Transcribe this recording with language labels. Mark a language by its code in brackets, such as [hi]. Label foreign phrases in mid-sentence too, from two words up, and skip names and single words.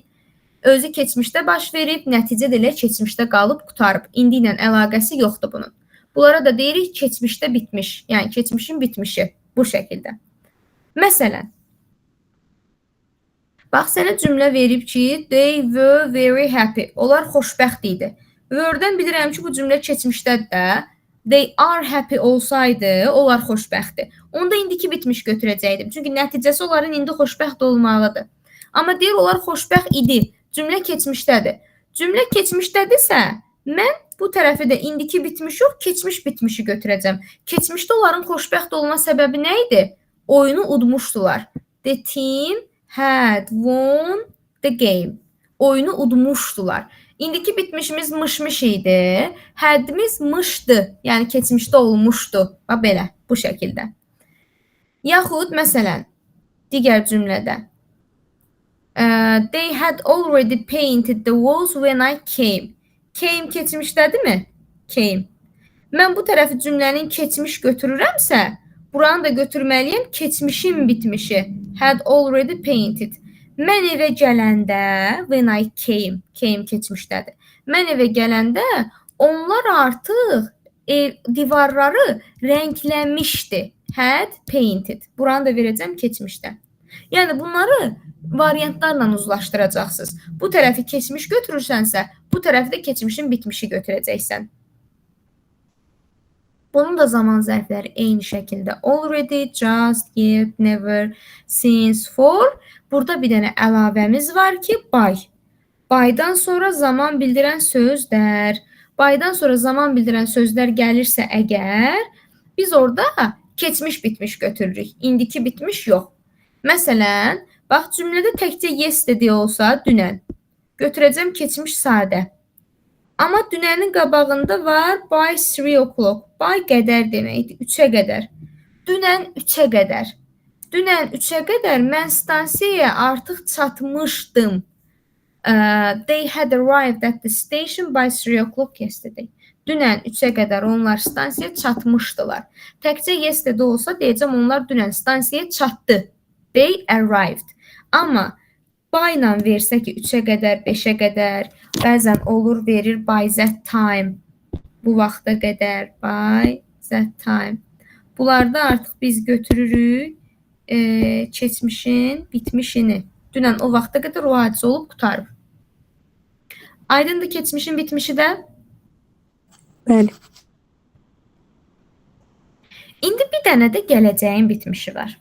[az] Özü keçmişdə baş verib, nəticə də elə keçmişdə qalıb qutarıb. İndi ilə əlaqəsi yoxdur bunun. Bunlara da deyirik keçmişdə bitmiş. Yəni keçmişin bitmişi bu şəkildə. Məsələn, bax sənə cümlə verib ki, [en] they were very happy. [az] Onlar xoşbəxt idi. Were-dən bilirəm ki, bu cümlə keçmişdədir də. [en] They are happy [az] olsaydı, onlar xoşbəxtdir. Onda indiki bitmiş götürəcəkdim. Çünki nəticəsi onların indi xoşbəxt olmalıdır. Amma deyir, onlar xoşbəxt idi. Cümlə keçmişdədir. Cümlə keçmişdədirsə, mən bu tərəfi də indiki bitmiş yox, keçmiş bitmişi götürəcəm. Keçmişdə onların xoşbəxt olma səbəbi nə idi? Oyunu udmuşdular. [en] The team had won the game. [az] Oyunu udmuşdular. İndiki bitmişimiz mışmış idi. Hadimiz mışdı. Yəni keçmişdə olmuşdu. Və belə, bu şəkildə. Yaxud, məsələn, digər cümlədə. [en] They had already painted the walls when I came. [az] Came keçmişdədirmi? Came. Mən bu tərəfi cümlənin keçmiş götürürəmsə, buranı da götürməliyəm keçmişin bitmişi. [en] Had already painted. [az] Mən evə gələndə, [en] when I came, came keçmişdədir. [az] Mən evə gələndə onlar artıq divarları rəngləmişdi. [en] Had painted. [az] Buranı da verəcəm keçmişdə. Yəni bunları variantlarla uzlaşdıracaqsınız. Bu tərəfi keçmiş götürürsənsə, bu tərəfi də keçmişin bitmişi götürəcəksən. Bunun da zaman zərfləri eyni şəkildə [en] already, just, yet, never, since, for. [az] Burada bir dənə əlavəmiz var ki, by. By'dan sonra zaman bildirən sözlər. By'dan sonra zaman bildirən sözlər gəlirsə əgər, biz orada keçmiş bitmiş götürürük. İndiki bitmiş yox. Məsələn, bax cümlədə təkcə yes dediyi olsa dünən. Götürəcəm keçmiş sadə. Amma dünənin qabağında var [en] by 3 o'clock. [az] By qədər deməkdir, 3-ə qədər. Dünən 3-ə qədər. Dünən 3-ə qədər mən stansiyaya artıq çatmışdım. [en] They had arrived at the station by 3 o'clock yesterday. [az] Dünən 3-ə qədər onlar stansiyaya çatmışdılar. Təkcə yesterday olsa deyəcəm onlar dünən stansiyaya çatdı. [en] They arrived. [az] Amma By ilə versə ki, 3-ə qədər, 5-ə qədər, bəzən olur verir [en] by that time. [az] Bu vaxta qədər, [en] by that time. [az] Bunlarda artıq biz götürürük keçmişin bitmişini. Dünən o vaxta qədər o hadisə olub qutarıb. Aydındır keçmişin bitmişi də? Bəli. İndi bir dənə də gələcəyin bitmişi var.